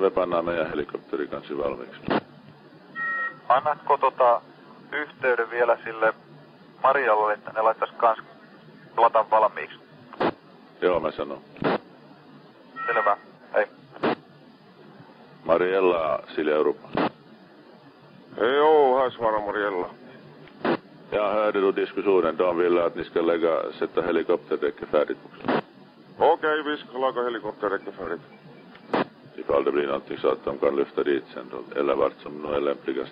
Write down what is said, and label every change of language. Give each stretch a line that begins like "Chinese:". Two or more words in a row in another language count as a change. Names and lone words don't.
Finnish: Me pannaan meidän helikopteri kansi valmiiksi. Annatko yhteyden vielä sille Marialle, että ne laittaisi kans platan valmiiksi? Joo, mä sanon. Selvä. Hei. Mariella, Silja Europa.
Swedish: Jo, här svarar Mariella. Jag hörde då diskussionen. De ville att ni ska sätta helikopterdäcket färdigt också. Okej, vi ska laga helikopterdäcket färdigt. Ifall det blir någonting så att de kan lyfta dit sen då, eller vart som nu är lämpligast.